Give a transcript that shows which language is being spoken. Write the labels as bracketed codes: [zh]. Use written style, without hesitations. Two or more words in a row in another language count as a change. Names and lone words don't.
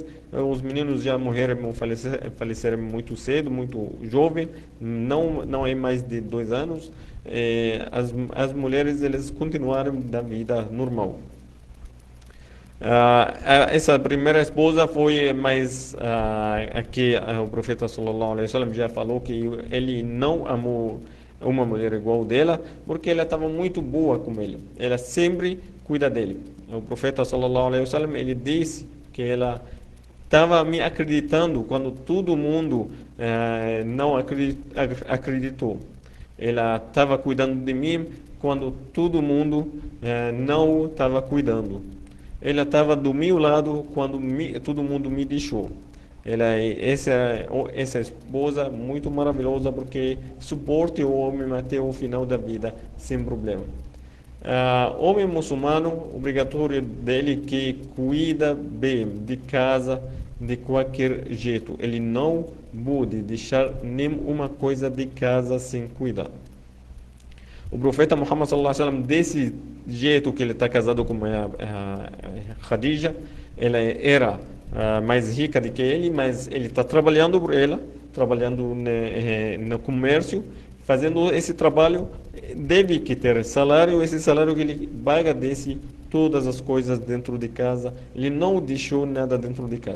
[pt] Os meninos já morreram, faleceram muito cedo, muito jovem, não é mais de 2 anos. As mulheres eles continuaram da vida normal. Essa primeira esposa foi mais aqui o profeta [ar] صلى الله عليه وسلم [pt] já falou que ele não amou uma mulher igual dela porque ela estava muito boa com ele. Ela sempre cuida dele. O profeta [ar] صلى الله عليه وسلم [pt] ele disse que ela estava me acreditando quando todo mundo não acreditou. Ela estava cuidando de mim quando todo mundo não estava cuidando. Ela estava do meu lado quando todo mundo me deixou. Essa esposa muito maravilhosa porque suporta o homem até o final da vida sem problema. Homem muçulmano, obrigatório dele que cuida bem de casa de qualquer jeito. Ele não pode deixar nenhuma coisa de casa sem cuidar. O profeta Muhammad [ar] صلى الله عليه وسلم, [pt] desse jeito que ele está casado com a Khadija, ela era mais rica do que ele, mas ele está trabalhando por ela, trabalhando no comércio, fazendo esse trabalho, deve que ter salário, esse salário que ele paga desse todas as coisas dentro de casa, ele não deixou nada dentro de casa.